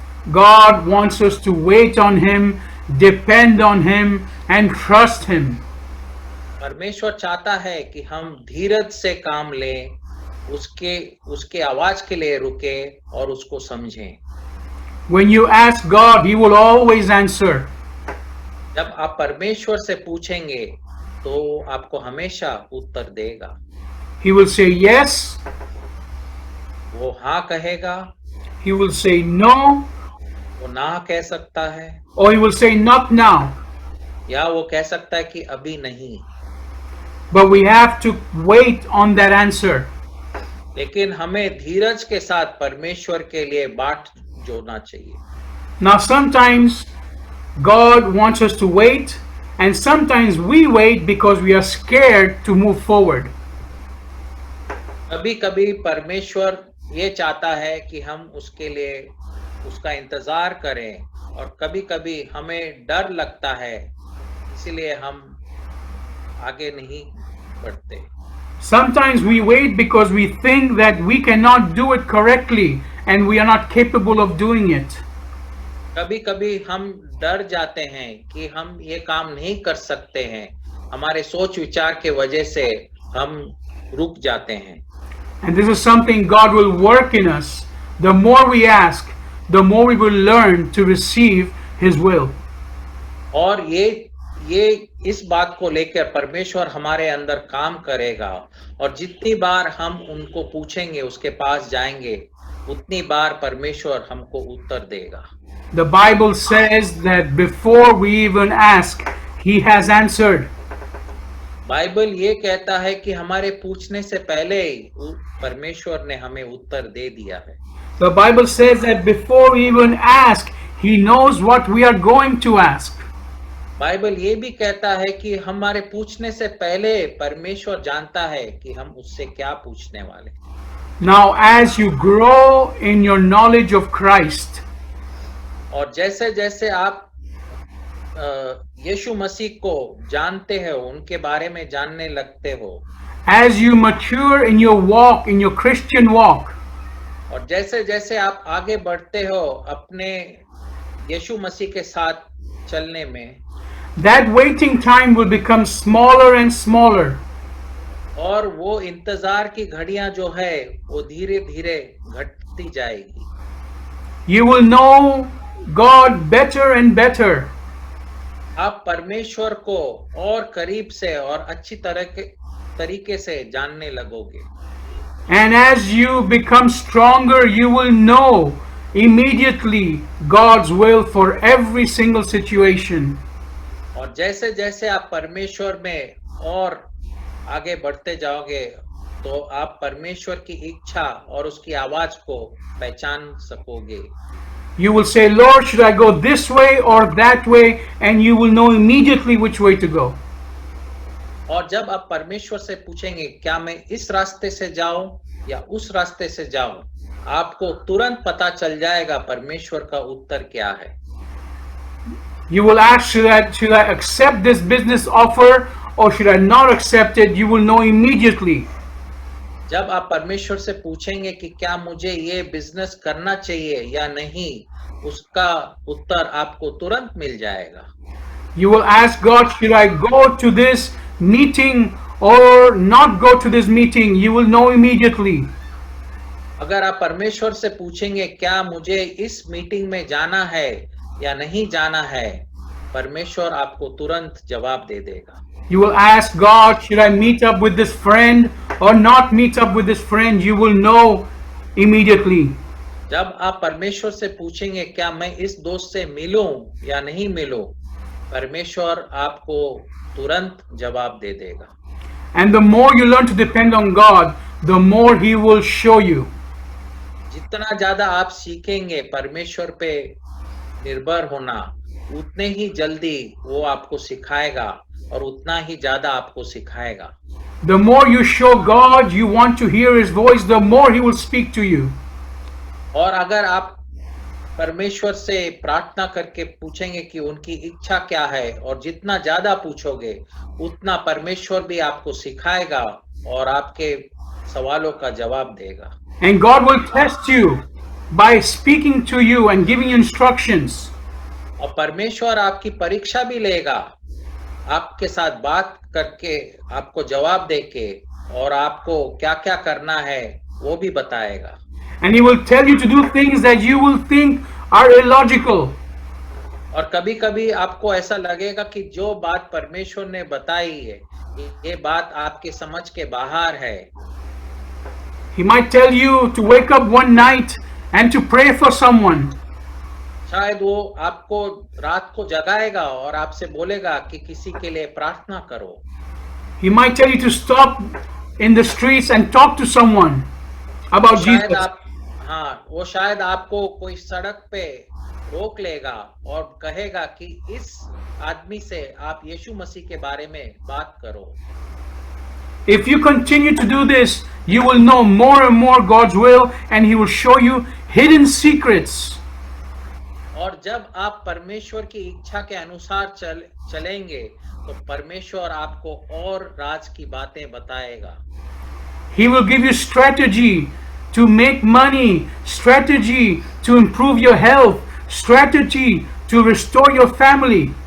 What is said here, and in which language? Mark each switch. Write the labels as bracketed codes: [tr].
[en] God wants us to wait on Him, depend on Him, and trust Him. [hi] परमेश्वर चाहता है कि हम धीरज से काम लें, उसके आवाज के लिए रुके और उसको समझें. [en] When you ask God, He will always answer. [hi] जब आप परमेश्वर से पूछेंगे तो आपको हमेशा उत्तर देगा. [en] He will say yes. [hi] वो हाँ कहेगा. [en] He will say no. [hi] वो ना कह सकता है. [en] Or He will say not now. [hi] या वो कह सकता है कि अभी नहीं. [en] But we have to wait on that answer. [hi] लेकिन हमें धीरज के साथ परमेश्वर के लिए बाट जोड़ना चाहिए. [en] Now sometimes God wants us to wait, and sometimes we wait because we are scared to move forward. [hi] कभी-कभी परमेश्वर ये चाहता है कि हम उसके लिए उसका इंतजार करें, और कभी-कभी हमें डर लगता है, इसीलिए हम आगे नहीं बढ़ते। [en] Sometimes we wait because we think that we cannot do it correctly and we are not capable of doing it. [hi] कभी-कभी हम डर जाते हैं कि हम ये काम नहीं कर सकते हैं, हमारे सोच विचार के वजह से हम रुक जाते हैं। [en] And this is something God will work in us. The more we ask, the more we will learn to receive His will. [hi] और ये इस बात को लेकर परमेश्वर हमारे अंदर काम करेगा, और जितनी बार हम उनको पूछेंगे, उसके पास जाएंगे, उतनी बार परमेश्वर हमको उत्तर देगा। [en] The Bible says that before we even ask, He has answered. [hi] Bible ये कहता है कि हमारे पूछने से पहले ही परमेश्वर ने हमें उत्तर दे दिया है। [en] The Bible says that before we even ask, He knows what we are going to ask. [hi] Bible ये भी कहता है कि हमारे पूछने से पहले परमेश्वर जानता है कि हम उससे क्या पूछने वाले। [en] Now, as you grow in your knowledge of Christ, [hi] और जैसे जैसे आप यीशु मसीह को जानते हो, उनके बारे में जानने लगते हो, [en] as you mature in your walk, in your Christian walk, [hi] और जैसे जैसे आप आगे बढ़ते हो अपने यीशु मसीह के साथ चलने में, [en] that waiting time will become smaller and smaller. [hi] और वो इंतजार की घड़ियां जो है वो धीरे धीरे घटती जाएगी। [en] You will know God better and better. [hi] आप परमेश्वर को और करीब से और अच्छी तरीके से जानने लगोगे। [en] And as you become stronger, you will know immediately God's will for every single situation. [hi] और जैसे जैसे आप परमेश्वर में और आगे बढ़ते जाओगे, तो आप परमेश्वर की इच्छा और उसकी आवाज को पहचान सकोगे। [en] You will say, Lord, should I go this way or that way? And you will know immediately which way to go. [hi] और जब आप परमेश्वर से पूछेंगे क्या मैं इस रास्ते से जाऊं या उस रास्ते से जाऊं, आपको तुरंत पता चल जाएगा परमेश्वर का उत्तर क्या है। [en] You will ask, should I accept this business offer or should I not accept it? You will know immediately. [hi] जब आप परमेश्वर से पूछेंगे कि क्या मुझे ये बिजनेस करना चाहिए या नहीं, उसका उत्तर आपको तुरंत मिल जाएगा। [en] You will ask God, should I go to this meeting or not go to this meeting? You will know immediately. [hi] अगर आप परमेश्वर से पूछेंगे क्या मुझे इस मीटिंग में जाना है या नहीं जाना है, परमेश्वर आपको तुरंत जवाब दे देगा। [en] You will ask God, should I meet up with this friend or not meet up with this friend? You will know immediately. [hi] जब आप परमेश्वर से पूछेंगे क्या मैं इस दोस्त से मिलूं या नहीं मिलूं, परमेश्वर आपको तुरंत जवाब दे देगा। [en] And the more you learn to depend on God, the more He will show you. [hi] जितना ज्यादा आप सीखेंगे परमेश्वर पे निर्भर होना, उतने ही जल्दी वो आपको सिखाएगा और उतना ही ज्यादा आपको सिखाएगा। [en] The more you show God you want to hear His voice, the more He will speak to you. [hi] और अगर आप परमेश्वर से प्रार्थना करके पूछेंगे कि उनकी इच्छा क्या है, और जितना ज्यादा पूछोगे उतना परमेश्वर भी आपको सिखाएगा और आपके सवालों का जवाब देगा। [en] And God will test you by speaking to you and giving you instructions. [hi] और परमेश्वर आपकी परीक्षा भी लेगा, आपके साथ बात करके, आपको जवाब देके, और आपको क्या क्या करना है वो भी बताएगा। [en] And He will tell you to do things that you will think are illogical. [hi] और कभी कभी आपको ऐसा लगेगा कि जो बात परमेश्वर ने बताई है ये बात आपके समझ के बाहर है। [en] He might tell you to wake up one night and to pray for someone. [hi] शायद वो आपको रात को जगाएगा और आपसे बोलेगा कि किसी के लिए प्रार्थना करो। [en] He might tell you to stop in the streets and talk to someone about Jesus. [hi] वो शायद आपको कोई सड़क पे रोक लेगा और कहेगा कि इस आदमी से आप यीशु मसीह के बारे में बात करो। [en] If you continue to do this, you will know more and more God's will, and He will show you hidden secrets. [hi] और जब आप परमेश्वर की इच्छा के अनुसार चलेंगे तो परमेश्वर आपको और राज की बातें बताएगा। [en] He will give you strategy to make money, strategy to improve your health, strategy to restore your family.